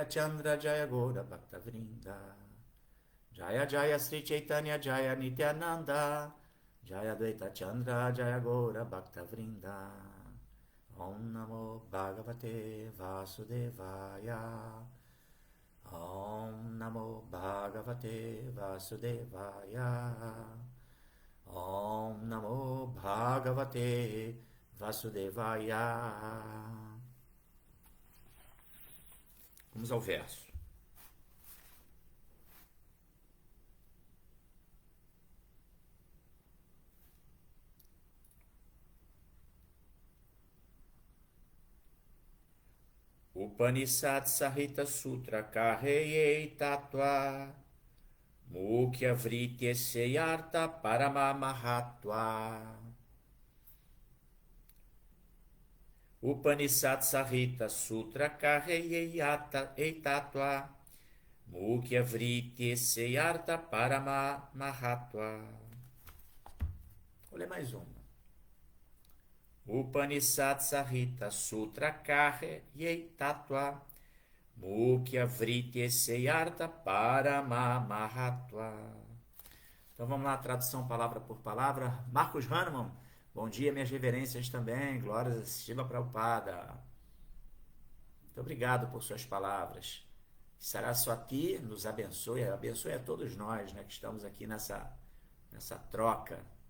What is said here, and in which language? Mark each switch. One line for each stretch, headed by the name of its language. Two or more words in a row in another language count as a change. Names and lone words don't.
Sanskrit: चन्द्र जय गौर भक्त वृन्द जय जय श्री चैतन्य जय नित्यानन्द जय द्वैत चन्द्र जय गौर भक्त वृन्द ॐ नमो भगवते वासुदेवाय ॐ नमो भगवते वासुदेवाय ॐ नमो भगवते वासुदेवाय.
Portuguese: Vamos ao verso.
Bangla: উপনিষদ সহিত সূত্র কহেযেই তত্ত্ব মুখ্য বৃত্তি সেয়ার্থ পরম মহত্ত্ব. উপনিষদ সহিত সূত্র কহেযেই তত্ত্ব মুখ্য বৃত্তি সেয়ার্থ পরম মহত্ত্ব.
Portuguese: Vou ler mais uma.
Bangla: উপনিষদ সহিত সূত্র কর্হে যেই তত্ত্ব মুখ্য বৃত্তি সেয়ার্থ পরম মহত্ত্ব.
Portuguese: Então vamos lá, tradução palavra por palavra. Marcos Hahnemann, bom dia, minhas reverências também. Glórias a Srila Prabhupada. Muito obrigado por suas palavras. Saraswati nos abençoe, abençoe a todos nós, né, que estamos aqui nessa troca.